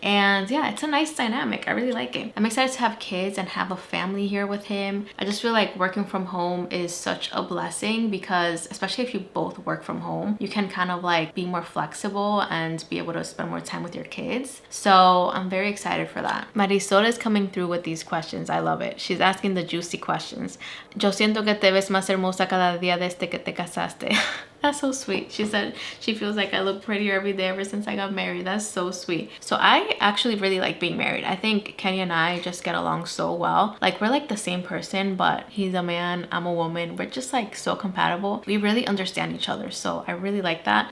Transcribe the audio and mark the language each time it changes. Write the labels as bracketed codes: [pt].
[en] And yeah, it's a nice dynamic. I really like it. I'm excited to have kids and have a family here with him. I just feel like working from home is such a blessing because especially if you both work from home, you can kind of like be more flexible and be able to spend more time with your kids. So I'm very excited for that. Marisol is coming through with these questions. I love it. She's asking the juicy questions. [es] Yo siento que te ves más hermosa cada día desde que te casaste. [en] That's so sweet. She said she feels like I look prettier every day ever since I got married. That's so sweet. So I actually really like being married. I think Kenny and I just get along so well. Like we're like the same person, but he's a man, I'm a woman. We're just like so compatible. We really understand each other. So I really like that.